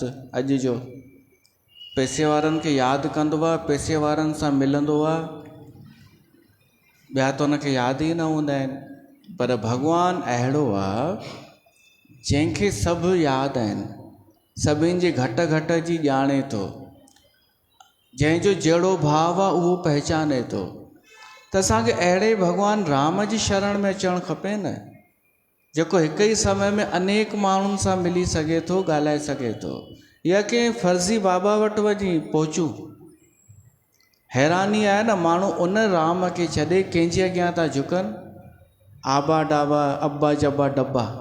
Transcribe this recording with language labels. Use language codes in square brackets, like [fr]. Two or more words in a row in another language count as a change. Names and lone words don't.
[sd] अॼु जो पैसे वारनि खे यादि कंदो आहे, पैसे वारनि सां मिलंदो आहे, ॿिया त हुनखे यादि ई न हूंदा आहिनि। पर भॻवानु अहिड़ो आहे जंहिंखे सभु यादि आहिनि, सभिनि जे घट घट जी ॼाणे थो, जंहिंजो जहिड़ो भाव आहे उहो पहचाने थो। त असांखे अहिड़े भॻवानु राम जी शरण में अचणु खपे न, जेको हिकु ई समय में अनेक माण्हुनि सां मिली सघे थो, ॻाल्हाए सघे थो। या कंहिं फर्ज़ी बाबा वटि वञी पहुचूं, हैरानी आहे न, माण्हू उन राम खे छॾे कंहिंजे अॻियां था झुकनि, आबा डाबा अब्बा जब्बा डब्बा।